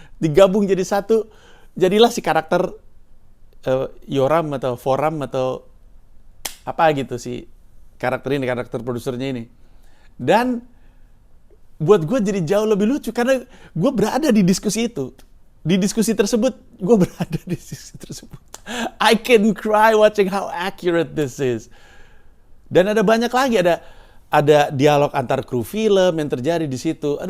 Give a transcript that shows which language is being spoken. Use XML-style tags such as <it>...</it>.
<id>Digabung jadi satu, jadilah si karakter Yoram atau Foram atau apa gitu si karakter ini, karakter produsernya ini. Dan buat gue jadi jauh lebih lucu karena gue berada di diskusi itu. Di diskusi tersebut, gue berada di diskusi tersebut.</id> <en>I can cry watching how accurate this is.</en> <id>Dan ada banyak lagi, ada dialog antar kru film yang terjadi di situ.</id>